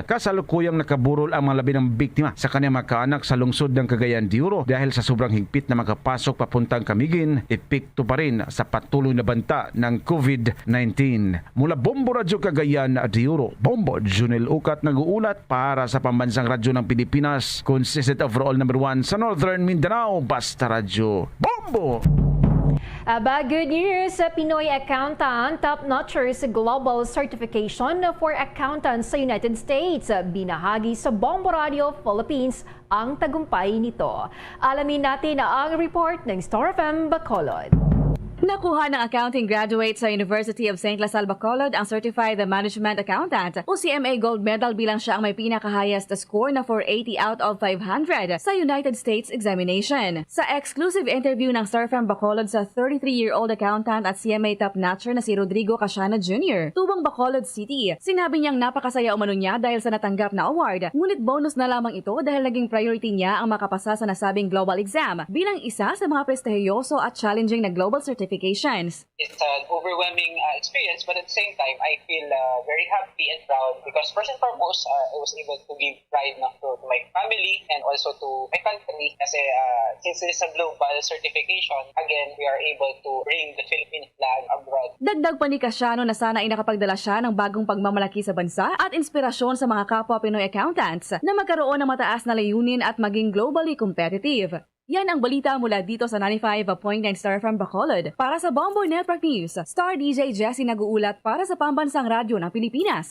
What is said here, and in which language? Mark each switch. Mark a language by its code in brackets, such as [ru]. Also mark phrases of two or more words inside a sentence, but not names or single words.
[tl] Kasalukuyang nakaburol ang mga labi ng biktima sa kanyang mga kaanak sa lungsod ng Cagayan de Oro dahil sa sobrang higpit na makapasok papuntang Camiguin, epekto pa rin sa patuloy na banta ng COVID-19. Mula Bombo Radyo Cagayan de Oro, Bombo Junel Ukat nag-uulat para sa Pambansang Radyo ng Pilipinas, [en] consistent overall number 1 sa Northern Mindanao, [tl] Basta Radyo. Bombo! Aba, [en] good news! [tl] Pinoy Accountant top-notchers [en] global certification for accountants [tl] sa United States. Binahagi sa Bombo Radio Philippines ang tagumpay nito. Alamin natin ang report ng Star FM Bacolod. Nakuha ng accounting graduate sa University of St. Lasal Bacolod ang Certified Management Accountant o CMA Gold Medal bilang siya ang may pinaka-highest score na 480 [en] out of [tl] 500 sa United States examination. Sa [en] exclusive interview [tl] ng Star FM Bacolod sa 33-year-old accountant at CMA top-notcher na si Rodrigo Casiana Jr., tubang Bacolod City, sinabi niyang napakasaya umano niya dahil sa natanggap na award. Ngunit bonus na lamang ito dahil naging priority niya ang makapasa sa nasabing global exam bilang isa sa mga prestigiyoso at challenging na [en] global certifications. It's an overwhelming experience, but at the same time, I feel very happy and proud because first and foremost, I was able to give pride to my family and also to my country kasi since this is a global certification, again, we are able to bring the Philippine flag abroad. [tl] Dagdag pa ni Casiano na sana ay nakapagdala siya ng bagong pagmamalaki sa bansa at inspirasyon sa mga kapwa Pinoy accountants na magkaroon ng mataas na layunin at maging [en] globally competitive. [tl] Yan ang balita mula dito sa 95.9 Star FM Bacolod. Para sa Bombo Network News, Star DJ Jessie nag-uulat para sa Pambansang Radyo ng Pilipinas.